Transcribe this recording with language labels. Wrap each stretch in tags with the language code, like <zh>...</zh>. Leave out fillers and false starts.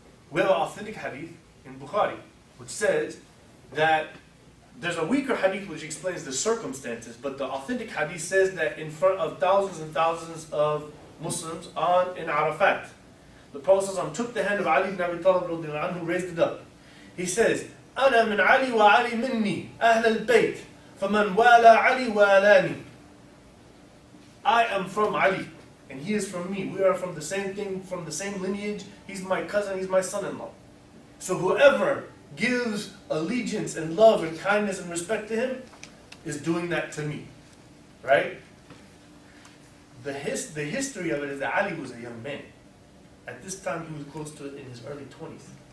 <en>We have an authentic hadith in Bukhari, which says that there's a weaker hadith which explains the circumstances, but the authentic hadith says that in front of thousands and thousands of Muslims in Arafat, the Prophet ﷺ took the hand of Ali ibn Abi Talib who raised it up. He says,</en> <ar>أَنَا مِنْ عَلِي وَعَلِي مِنِّي أَهْلَ الْبَيْتِ فَمَنْ وَالَى عَلِي وَالَانِي.</ar> <en>I am from Ali, and he is from me. We are from the same thing, from the same lineage. He's my cousin, he's my son-in-law. So whoever gives allegiance and love and kindness and respect to him is doing that to me. Right? The history of it is that Ali was a young man. At this time, he was close to in his early 20s.</en>